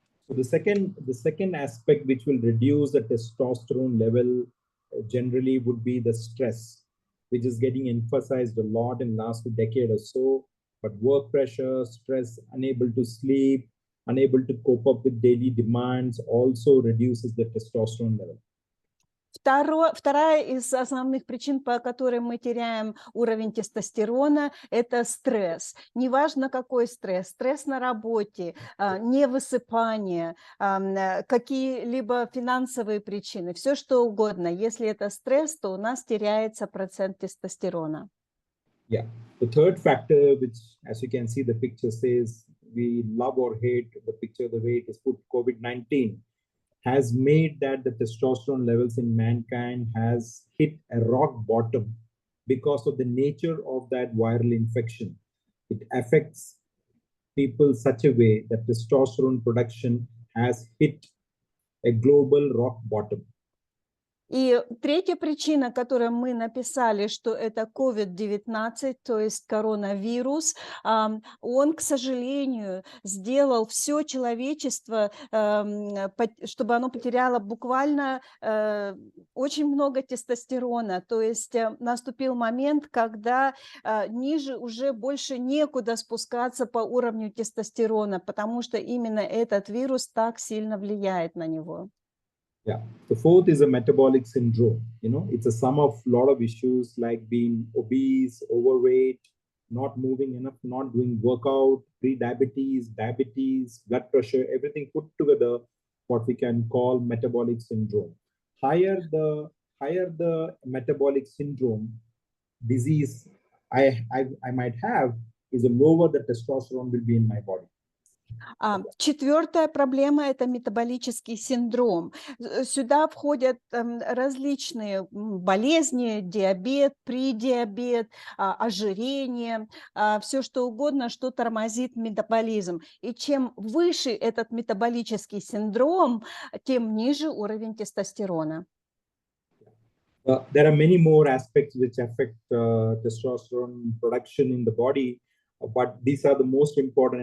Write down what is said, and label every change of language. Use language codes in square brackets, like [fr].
[en] So the second aspect which will reduce the testosterone level generally would be the stress, which is getting emphasized a lot in the last decade or so. But work pressure, stress, unable to sleep, unable to cope up with daily demands also reduces the testosterone level. [ru] Вторая из основных причин, по которой мы теряем уровень тестостерона, это стресс. Неважно, какой стресс. Стресс на работе, невысыпание, какие-либо финансовые причины, все что угодно. Если это стресс, то у нас теряется процент тестостерона. [en] Yeah. The third factor, which, as you can see, the picture says, we love or hate the picture, the way it is put, COVID-19 has made that the testosterone levels in mankind has hit a rock bottom because of the nature of that viral infection. It affects people such a way that testosterone production has hit a global rock bottom. [ru] И третья причина, которую мы написали, что это COVID-19, то есть коронавирус, он, к сожалению, сделал все человечество, чтобы оно потеряло буквально очень много тестостерона. То есть наступил момент, когда ниже уже больше некуда спускаться по уровню тестостерона, потому что именно этот вирус так сильно влияет на него. [en] Yeah. The fourth is a metabolic syndrome. It's a sum of a lot of issues like being obese, overweight, not moving enough, not doing workout, pre-diabetes, diabetes, blood pressure, everything put together, what we can call metabolic syndrome. Higher the metabolic syndrome disease I might have, is the lower the testosterone will be in my body. [ru] Четвертая проблема – это метаболический синдром. Сюда входят различные болезни, диабет, предиабет, ожирение, все что угодно, что тормозит метаболизм. И чем выше этот метаболический синдром, тем ниже уровень тестостерона. [en] There are many more aspects which affect testosterone production in the body, but these are the most important.